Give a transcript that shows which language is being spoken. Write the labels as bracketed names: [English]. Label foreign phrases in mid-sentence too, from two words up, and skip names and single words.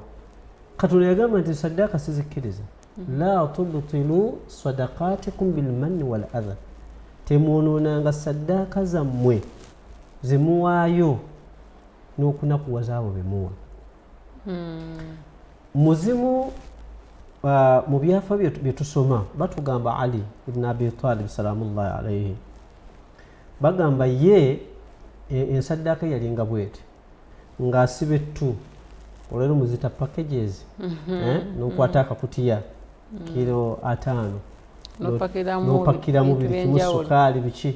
[Ganda] Katonda yagamba nti saddaaka sizikkiriza. [Arabic] لا تبطلوا صدقاتكم بالمن والأذى, [Ganda] temwonoonanga saddaaka zammwe zemuwaayo n'okunakuwaza abo bemuwa. Muzimu mu byafa bye tusoma batugamba Ali ibn Abi Talib [Arabic] سلام الله عليه, [Ganda] bagamba ye ensaddaaka yalinga bweti ng'asiba ettu olwero muzita packages n'okwata akakutiya kilo 5 n'opakiramu biri kimu sukaali biki.